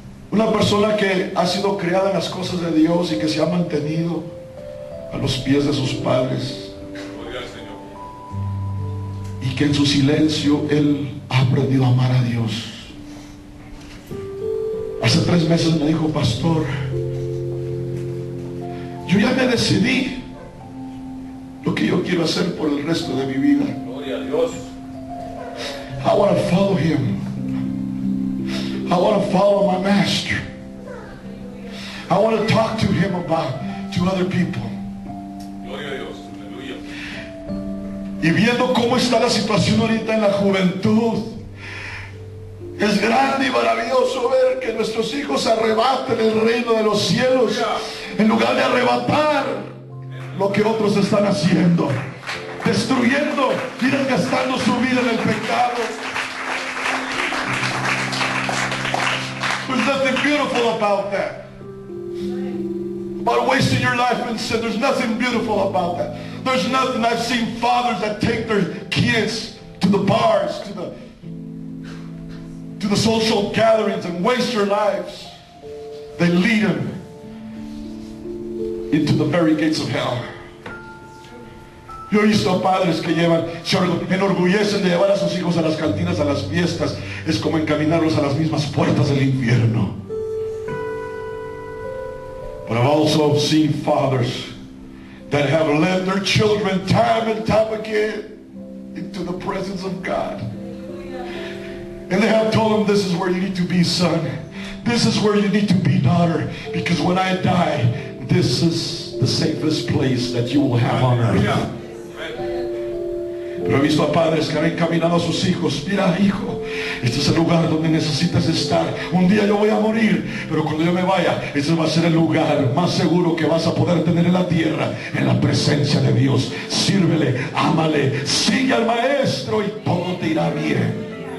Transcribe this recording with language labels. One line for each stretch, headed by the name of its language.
Spanish: Una persona que ha sido criada en las cosas de Dios y que se ha mantenido a los pies de sus padres, y que en su silencio él ha aprendido a amar a Dios. Hace 3 meses me dijo, pastor, yo ya me decidí lo que yo quiero hacer por el resto de mi vida. Gloria a Dios.
English: I want to follow him. I want to follow my master. I want to talk to him to other people.
Spanish: Gloria a Dios. Aleluya. Y viendo cómo está la situación ahorita en la juventud, es grande y maravilloso ver que nuestros hijos arrebaten el reino de los cielos en lugar de arrebatar lo que otros están haciendo, destruyendo y desgastando su vida en el pecado.
English: There's nothing beautiful about that. About wasting your life in sin. There's nothing beautiful about that. There's nothing. I've seen fathers that take their kids to the bars, to the social gatherings and waste their lives. They lead them into the very gates of hell.
Spanish: Yo he visto a padres que se enorgullecen de llevar a sus hijos a las cantinas, a las fiestas. Es como encaminarlos a las mismas puertas del infierno.
English: But I've also seen fathers that have led their children time and time again into the presence of God. And they have told them, this is where you need to be, son. This is where you need to be, daughter. Because when I die, this is the safest place that you will have on earth.
Spanish: Pero he visto a padres que han encaminado a sus hijos. Mira, hijo, este es el lugar donde necesitas estar. Un día yo voy a morir, pero cuando yo me vaya, este va a ser el lugar más seguro que vas a poder tener en la tierra, en la presencia de Dios. Sírvele, ámale, sigue al maestro y todo te irá bien.